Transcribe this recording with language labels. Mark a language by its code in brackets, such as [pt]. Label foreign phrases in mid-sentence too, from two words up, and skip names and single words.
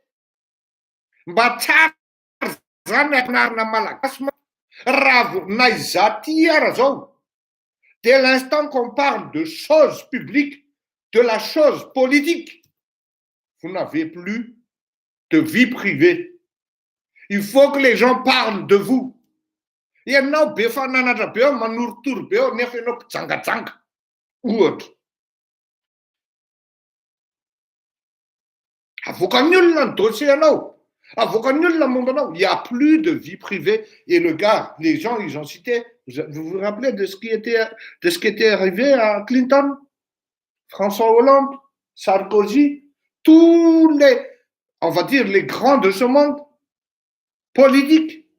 [fr] Dès l'instant qu'on parle de choses publiques, de la chose politique, vous n'avez plus de vie privée. Il faut que les gens parlent de vous. [mg] Ianao be fananatra be eo, manorotoro be eo, nefa ianao mpijangajanga. Ohatra. Avoakan'ny olona ny dossier anao. Avoakan'ny olona momba anao. [fr] Il n'y a plus de vie privée. Et le gars, les gens, ils ont cité, vous vous rappelez de ce qui était arrivé à Clinton, François Hollande, Sarkozy, tous les, on va dire, les grands de ce monde politique